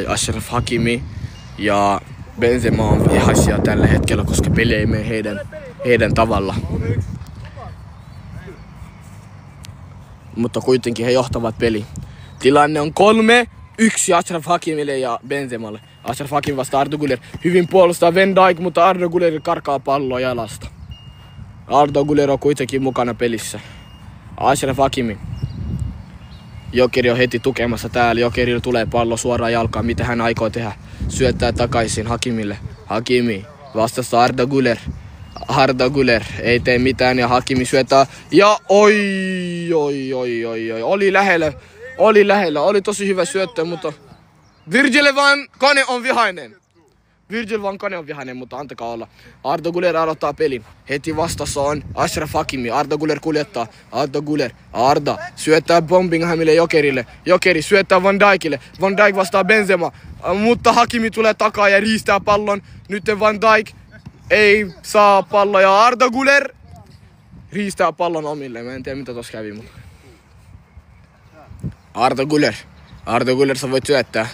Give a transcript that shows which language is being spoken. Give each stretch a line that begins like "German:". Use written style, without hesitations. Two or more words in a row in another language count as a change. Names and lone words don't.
Finnish: Ashraf Hakimi ja Benzema on vihaisia tällä hetkellä, koska peli ei mene heidän tavalla. Mutta kuitenkin he johtavat peli. Tilanne on 3-1 Ashraf Hakimille ja Benzemalle. Ashraf Hakimi vastaa Arda Güler. Hyvin puolustaa Van Dijk, mutta Arda Güler karkaa palloa jalasta. Arda Güler on kuitenkin mukana pelissä. Ashraf Hakimi. Jokeri on heti tukemassa täällä. Jokerilla tulee pallo suoraan jalkaan. Mitä hän aikoo tehdä? Syöttää takaisin Hakimille. Hakimi. Vastassa Arda Güler. Arda Güler ei tee mitään ja Hakimi syöttää. Ja oi. Oli lähellä. Oli tosi hyvä syöttö, mutta Virgil van Kane on vihainen, mutta antakaa olla. Arda Güler aloittaa pelin. Heti vastassa on Ashraf Hakimi. Arda Güler kuljettaa. Arda syöttää Bombinghamille Jokerille. Jokeri syöttää Van Dijkille. Van Dijk vastaa Benzema. Mutta Hakimi tulee takaa ja riistää pallon. Nyt Van Dijk ei saa palloa ja Arda Güler riistää pallon omille. Mä en tiedä mitä tossa kävi, mutta Arda Güler sä voit syöttää.